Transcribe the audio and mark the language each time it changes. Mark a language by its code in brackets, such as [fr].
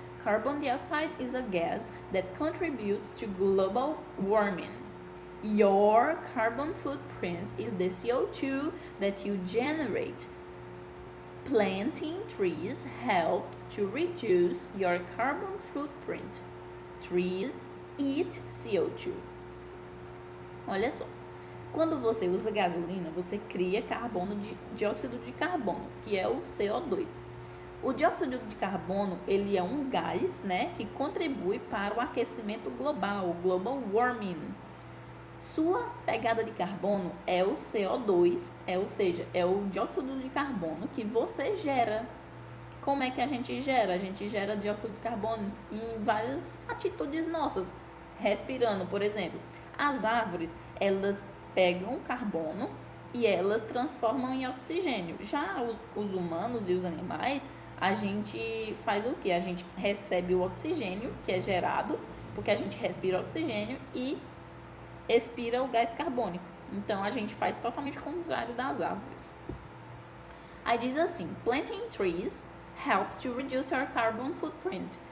[en] Carbon dioxide is a gas that contributes to global warming. Your carbon footprint is the CO2 that you generate. Planting trees helps to reduce your carbon footprint. Trees eat CO2. [pt] Olha só. Quando você usa gasolina, você cria dióxido de carbono, que é o CO2. O dióxido de carbono, ele é um gás, né, que contribui para o aquecimento global, o global warming. Sua pegada de carbono é o CO2, ou seja, é o dióxido de carbono que você gera. Como é que a gente gera? A gente gera dióxido de carbono em várias atitudes nossas. Respirando, por exemplo. As árvores, elas pegam carbono e elas transformam em oxigênio. Já os humanos e os animais, a gente faz o quê? A gente recebe o oxigênio que é gerado, porque a gente respira oxigênio e expira o gás carbônico. Então, a gente faz totalmente o contrário das árvores. Aí diz assim, [en] planting trees helps to reduce your carbon footprint.